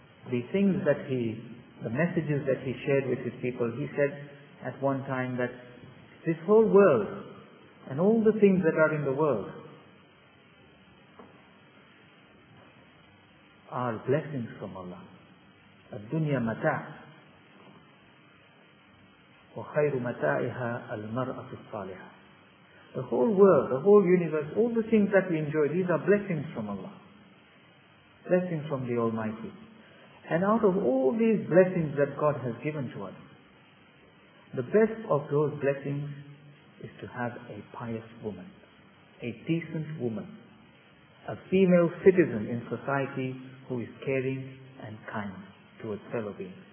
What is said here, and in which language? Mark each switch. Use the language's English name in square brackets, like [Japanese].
[English] the things that the messages that he shared with his people, he said at one time that this whole world and all the things that are in the world are blessings from Allah. [Arabic] الدنيا متاع وخير متاعها المرأة الصالحة. [English] The whole world, the whole universe, all the things that we enjoy, these are blessings from Allah. Blessings from the Almighty. And out of all these blessings that God has given to us, the best of those blessings is to have a pious woman, a decent woman, a female citizen in society who is caring and kind towards fellow beings.